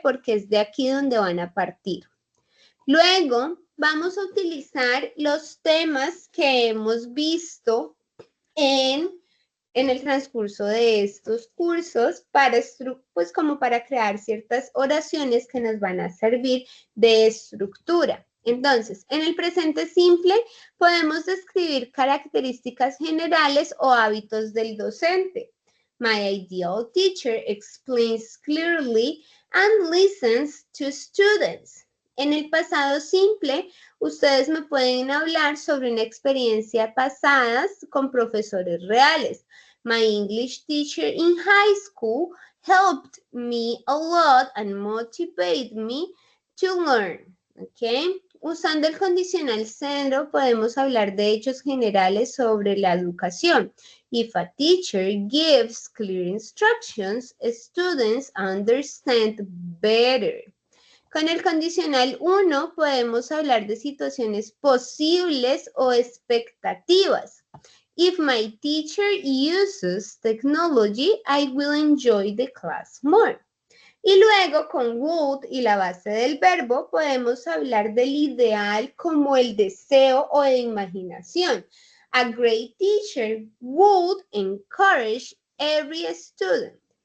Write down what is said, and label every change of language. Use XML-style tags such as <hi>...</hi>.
<es>Porque es de aquí donde van a partir. Luego vamos a utilizar los temas que hemos visto en el transcurso de estos cursos para, pues como para crear ciertas oraciones que nos van a servir de estructura. Entonces, en el presente simple podemos describir características generales o hábitos del docente.</es> <en>My ideal teacher explains clearly and listens to students.</en> <es>En el pasado simple, ustedes me pueden hablar sobre una experiencia pasada con profesores reales.</es> <en>My English teacher in high school helped me a lot and motivated me to learn. ¿Okay?</en> <es>Usando el condicional cero podemos hablar de hechos generales sobre la educación.</es> <en>If a teacher gives clear instructions, students understand better.</en> <es>Con el condicional 1 podemos hablar de situaciones posibles o expectativas.</es> <en>If my teacher uses technology, I will enjoy the class more.</en> <es>Y luego con would y la base del verbo podemos hablar del ideal como el deseo o de imaginación.</es> <en>A great teacher would encourage every student.</en>